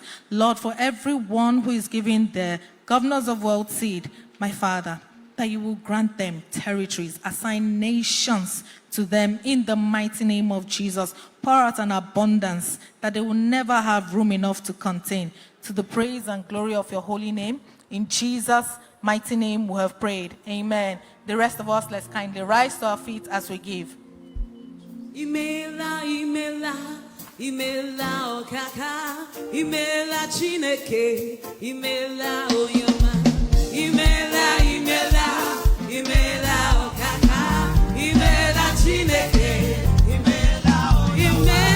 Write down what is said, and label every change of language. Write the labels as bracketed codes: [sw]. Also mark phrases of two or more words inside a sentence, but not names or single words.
[en] Lord, for everyone who is giving the governors of wealth seed, my Father, that you will grant them territories, assign nations to them in the mighty name of Jesus. Pour out an abundance that they will never have room enough to contain. To the praise and glory of your holy name. In Jesus' mighty name we have prayed. Amen. The rest of us, let's kindly rise to our feet as we give. [ig] Imela, imela, imela okaka, imela chineke, imela oyoma, imela, imela, imela okaka, imela chineke, imela oyoma,